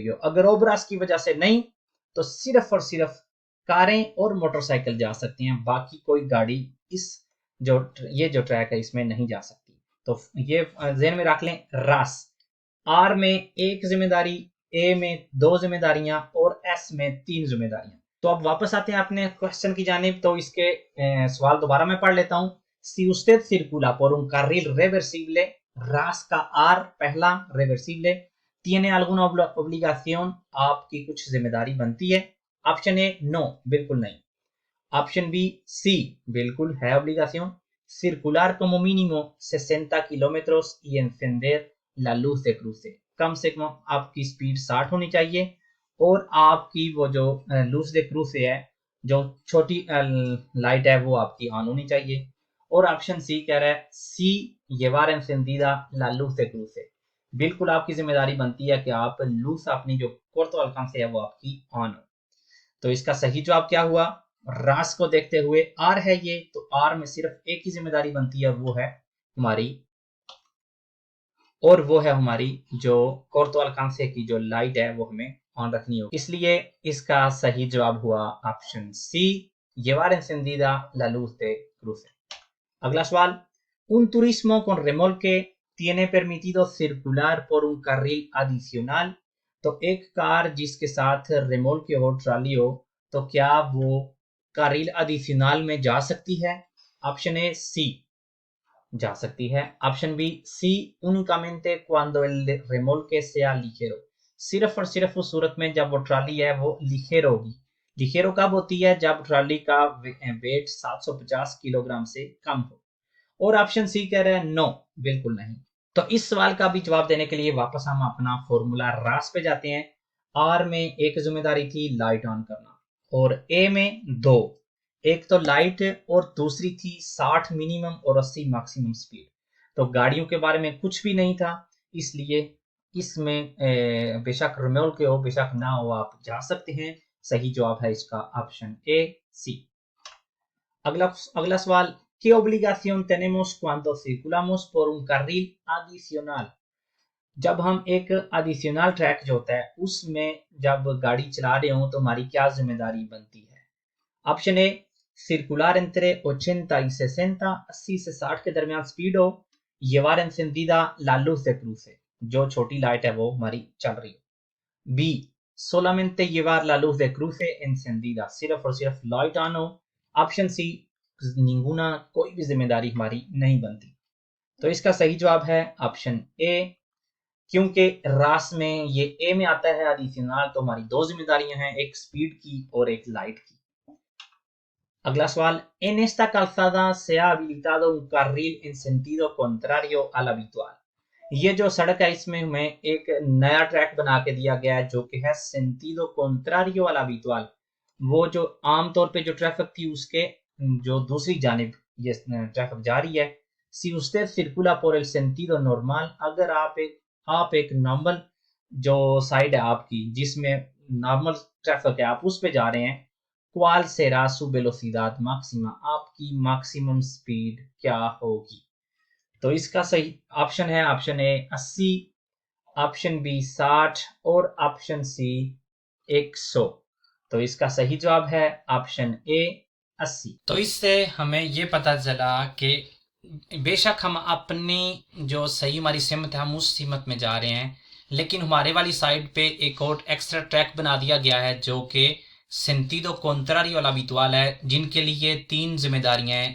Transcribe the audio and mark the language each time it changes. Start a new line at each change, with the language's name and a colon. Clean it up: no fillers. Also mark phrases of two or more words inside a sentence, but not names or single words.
Urdu: اگر اوورس کی وجہ سے نہیں تو صرف اور صرف کاریں اور موٹرسائیکل جا سکتی ہیں، باقی کوئی گاڑی اس یہ جو ٹریک ہے اس میں نہیں جا سکتی. تو یہ ذہن میں رکھ لیں. راس، آر میں ایک ذمہ داری، اے میں 2 ذمہ داریاں اور ایس میں 3 ذمہ داریاں. تو اب واپس آتے ہیں اپنے کوئسچن کی جانب۔ تو اس کے سوال دوبارہ میں پڑھ لیتا ہوں.
Spanish: Si usted circula por un carril reversible,
Urdu: راس کا آر پہلا
Spanish: reversible, tiene alguna obligación,
Urdu: آپ کی کچھ ذمہ داری بنتی ہے. آپشن اے نو، بالکل نہیں۔ آپشن بی سی، بالکل ہے obligación.
Spanish: Circular como mínimo 60 kilómetros y encender la luz de cruce,
Urdu: کم سے کم آپ کی سپیڈ 60 ہونی چاہیے اور آپ کی وہ جو
Spanish: luz de cruce
Urdu: ہے، جو چھوٹی لائٹ ہے، وہ آپ کی آن ہونی چاہیے. اور آپشن سی کہہ رہا ہے سی,
Spanish: llevar encendida la luz de cruce,
Urdu: بالکل آپ کی ذمہ داری بنتی ہے کہ آپ لوز اپنی جو
Spanish: corto alcance
Urdu: ہے وہ آپ کی آن ہو. تو اس کا صحیح جواب کیا ہوا? راس کو دیکھتے ہوئے آر ہے یہ، تو آر میں صرف ایک ہی ذمہ داری بنتی ہے، وہ ہے ہماری، اور وہ ہے ہماری جو
Spanish: corto alcance
Urdu: کی جو لائٹ ہے وہ ہمیں آن رکھنی ہوگی. اس لیے اس کا صحیح جواب ہوا آپشن سی,
Spanish: llevar encendida la luz de cruce।
Urdu: اگلا سوال,
Spanish: un turismo con remolque tiene permitido circular por un carril adicional।
Urdu: تو ایک کار جس کے ساتھ ریمولکے ہو، ٹرالی ہو، تو کیا وہ
Spanish: carril adicional
Urdu: میں جا سکتی ہے? آپشن اے سی، جا سکتی ہے. آپشن بی سی,
Spanish: únicamente cuando el remolque sea ligero,
Urdu: صرف اور صرف اس صورت میں جب وہ ٹرالی ہے وہ لیخیرو ہوگی. لیخیرو کب ہوتی ہے? جب ٹرالی کا ویٹ 750 کلوگرام سے کم ہو. اور آپشن سی کہہ رہے ہیں نو، بالکل نہیں۔ تو اس سوال کا بھی جواب دینے کے لیے واپس ہم اپنا فارمولا راس پہ جاتے ہیں. آر میں ایک ذمہ داری تھی
English: light on
Urdu: کرنا، اور اے میں 2، ایک تو لائٹ اور دوسری تھی 60 منیمم اور 80
English: maximum speed.
Urdu: تو گاڑیوں کے بارے میں کچھ بھی نہیں تھا، اس لیے اس میں بے شک ریمولکے ہو بے شک نہ ہو، آپ جا سکتے ہیں. صحیح جواب ہے اس کا آپشن اے سی. اگلا سوال,
Spanish: ¿qué obligación tenemos cuando circulamos por un carril adicional?
Urdu: جب ہم ایک adicional ٹریک جو ہوتا ہے اس میں جب گاڑی چلا رہے ہو تو ہماری کیا ذمہ داری بنتی ہے? آپشن اے,
Spanish: circular entre 80 y 60,
Urdu: 80 سے 60 کے درمیان سپیڈ ہو,
Spanish: llevar encendida la luz de cruce,
Urdu: جو چھوٹی لائٹ ہے وہ ہماری چل رہی ہو. بی,
Spanish: solamente llevar la luz de cruce encendida,
Urdu: صرف اور صرف
English: light on
Urdu: ہو. آپشن سی، ننگونا، کوئی بھی ذمہ داری ہماری نہیں بنتی. تو اس کا صحیح جواب ہے آپشن اے، کیونکہ راس میں یہ اے میں آتا ہے ایڈیشنل، تو ہماری 2 ذمہ داریاں ہیں، ایک سپیڈ کی اور ایک لائٹ کی. اگلا سوال,
Spanish: en esta calzada se ha habilitado un carril en sentido contrario al habitual।
Urdu: یہ جو سڑک ہے اس میں ہمیں ایک نیا ٹریک بنا کے دیا گیا ہے جو کہ ہے
Spanish: sentido contrario al habitual,
Urdu: وہ جو عام طور پہ جو ٹریفک تھی اس کے جو دوسری جانب یہ ٹریفک جا رہی ہے.
Spanish: Si usted circula por el sentido normal,
Urdu: اگر آپ ایک نارمل جو سائیڈ ہے آپ کی جس میں
English: normal traffic
Urdu: ہے، آپ اس پہ جا رہے ہیں,
Spanish: ¿cuál será su velocidad máxima,
Urdu: آپ کی
English: maximum speed
Urdu: کیا ہوگی? تو اس کا صحیح آپشن ہے آپشن اے 80، آپشن بی 60 اور آپشن سی 100. تو اس کا صحیح جواب ہے آپشن اے 80. تو اس سے ہمیں یہ پتا چلا کہ بے شک ہم اپنی جو صحیح ہماری سمت ہے ہم اس سمت میں جا رہے ہیں، لیکن ہمارے والی سائیڈ پہ ایک اور
English: extra track
Urdu: بنا دیا گیا ہے جو کہ
Spanish: sentido contrario
Urdu: والا بتوال ہے، جن کے لیے 3 ذمہ داریاں ہیں.